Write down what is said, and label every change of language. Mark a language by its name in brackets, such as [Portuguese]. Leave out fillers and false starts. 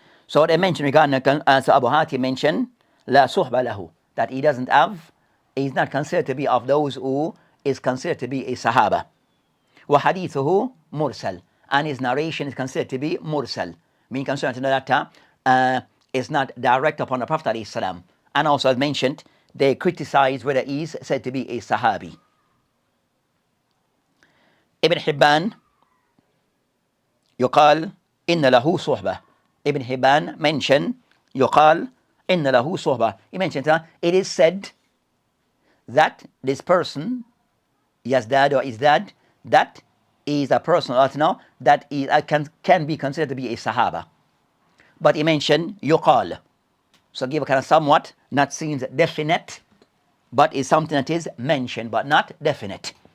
[English] So they mentioned regarding, so Abu Hatim mentioned, [Arabic] La suhba lahu, [English] that he doesn't have, he's not considered to be of those who is considered to be a Sahaba. [Arabic] Wa hadithuhu mursal, [English] and his narration is considered to be mursal, meaning concerned to know that is not direct upon the Prophet ﷺ. And also as mentioned, they criticize whether he is said to be a Sahabi. [Arabic] Ibn Hibban يقال إن له صحبة. Ibn Hibban mentioned يقال إن له صحبة. [English] He mentioned it is said that this person Yazdad or Izdad, that is a person that is, can be considered to be a Sahaba. But he mentioned [Arabic] يقال. [English] So give a kind of somewhat, not seems definite, but is something that is mentioned but not definite.